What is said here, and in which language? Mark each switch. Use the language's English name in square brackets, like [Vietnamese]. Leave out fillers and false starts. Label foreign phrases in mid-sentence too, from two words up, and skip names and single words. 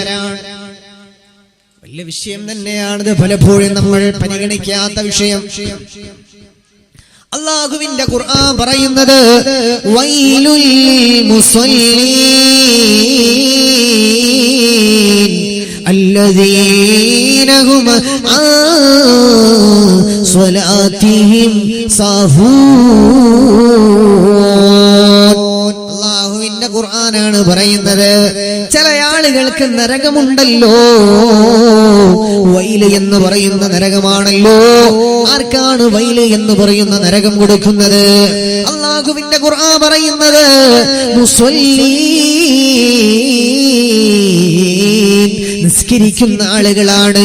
[Malayalam] വലിയ വിഷയം തന്നെയാണിത്. പലപ്പോഴും നമ്മൾ പരിഗണിക്കാത്ത വിഷയം. അല്ലാഹുവിന്റെ ഖുർആൻ പറയുന്നത് [Arabic] ويل للمصلين الذين هم عن صلاتهم ساهون. [Malayalam] അല്ലാഹുവിന്റെ ഖുർആനാണ് പറയുന്നത്, ചില ആളുകൾക്ക് നരകമുണ്ടല്ലോ, വൈല് എന്ന് പറയുന്ന നരകമാണല്ലോ. ആർക്കാണ് വൈല് എന്ന് പറയുന്ന നരകം കൊടുക്കുന്നത്? അല്ലാഹുവിന്റെ ഖുർആൻ പറയുന്നത് മുസല്ലീൻ, നിസ്കരിക്കുന്ന ആളുകളാണ്.